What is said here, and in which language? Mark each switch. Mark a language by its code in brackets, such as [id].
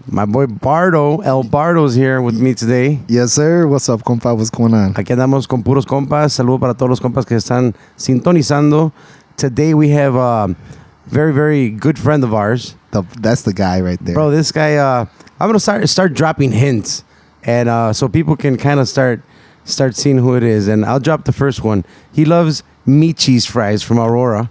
[en] My boy Bardo, El Bardo's here with me today. Yes, sir. What's up, compa? What's going on? [es] Aquí andamos con Puros Compas. Saludo para todos los compas que están sintonizando. [en] Today we have a very, very good friend of ours. That's the guy right there. Bro, this guy, I'm going to start dropping hints. And so people can kind of start seeing who it is. And I'll drop the first one. He loves meat cheese fries from Aurora.